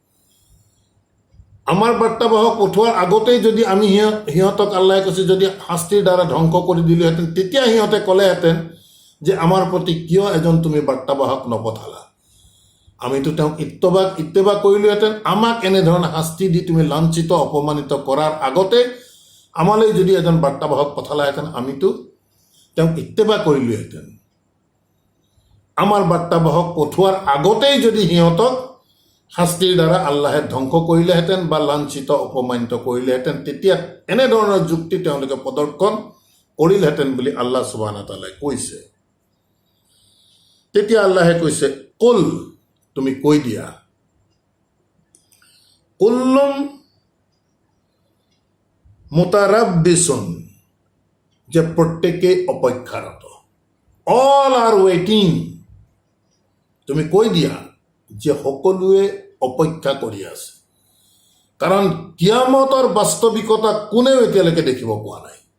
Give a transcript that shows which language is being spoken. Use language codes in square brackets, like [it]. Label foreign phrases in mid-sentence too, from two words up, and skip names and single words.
[as] আমাৰ বাৰ্তাবাহক পঠোৱাৰ আগতেই যদি আমি সিহঁতক আল্লাহে কৈছে যদি শাস্তিৰ দ্বাৰা ধ্বংস কৰি দিলোহেঁতেন, তেতিয়া সিহঁতে ক'লেহেঁতেন যে আমাৰ প্ৰতি কিয় এজন তুমি বাৰ্তাবাহক নপঠালা, আমিতো তেওঁক ইত্তেবা কৰিলোহেঁতেন, আমাক এনেধৰণে শাস্তি দি তুমি লাঞ্ছিত অপমানিত কৰাৰ আগতে আমালৈ যদি এজন বাৰ্তাবাহক পঠালাহেঁতেন, আমিতো তেওঁক ইত্তেবা কৰিলোহেঁতেন। আমাৰ বাৰ্তাবাহক পঠোৱাৰ আগতেই যদি সিহঁতক শাস্তিৰ দ্বাৰা আল্লাহে ধ্বংস কৰিলেহেঁতেন বা লাঞ্ছিত অপমানিত কৰিলেহেঁতেন, তেতিয়া এনেধৰণৰ যুক্তি তেওঁলোকে প্ৰদৰ্শন কৰিলেহেঁতেন বুলি [ar] الله سبحانه وتعالى [as] কৈছে। তেতিয়া আল্লাহে কৈছে, কুল, তুমি কৈ দিয়া, [ar] كلٌّ متربّص, [as] যে প্ৰত্যেকেই অপেক্ষাৰত, [en] all are waiting, [as] তুমি কৈ দিয়া যে সকলোৱে অপেক্ষা কৰি আছে, কাৰণ কিয়ামতৰ বাস্তৱিকতা কোনেও এতিয়ালৈকে দেখিব পোৱা নাই।